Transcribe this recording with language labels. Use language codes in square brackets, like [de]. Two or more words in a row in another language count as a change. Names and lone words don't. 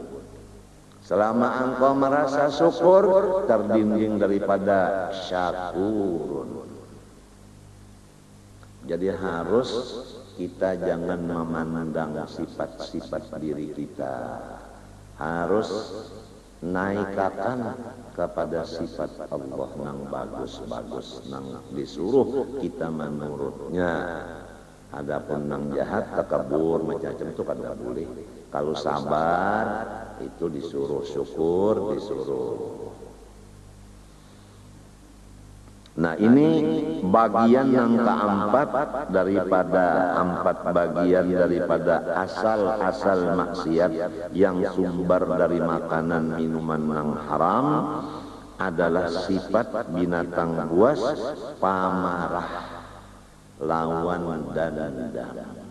[id] Selama engkau merasa syukur, terbimbing daripada syakurun. Jadi harus kita jangan memandang sifat-sifat diri kita, harus naikakan kepada sifat Allah nang bagus-bagus, nang disuruh kita menurutnya. Adapun nang jahat, takabur, macam-macam itu kan tidak boleh. Kalau sabar itu disuruh syukur, disuruh. Nah, ini bagian yang keempat daripada empat bagian daripada asal-asal maksiat yang sumber dari makanan minuman yang haram adalah sifat binatang buas, pamarah, lawan dan dendam.